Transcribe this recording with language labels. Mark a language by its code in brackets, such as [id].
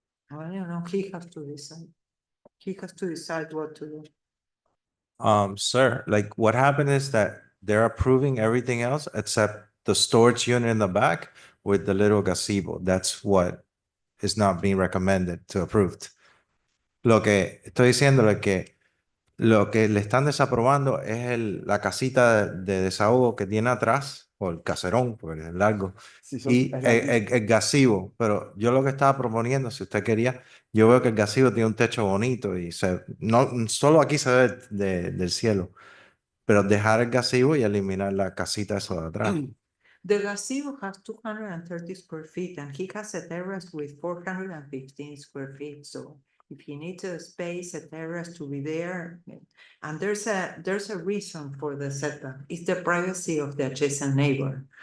[en] I don't know, he has to decide. He has to decide what to do. Sir, like what happened is that they're approving everything else except the storage unit in the back with the little gazebo. That's what is not being recommended to approved. [es] Lo que estoy diciendo es que lo que le están desaprobando es la casita de desahogo que tiene atrás, o el caserón, porque es largo, Sí, son- y es larguito. el gazebo. Pero yo lo que estaba proponiendo, si usted quería, yo veo que el gazebo tiene un techo bonito y no solo aquí se ve del cielo, pero dejar el gazebo y eliminar la casita eso de atrás. [en] The gazebo has 230 square feet and he has a terrace with 415 square feet, so if he needs a space, a terrace to be there, and there's a reason for the setback, it's the privacy of the adjacent neighbor.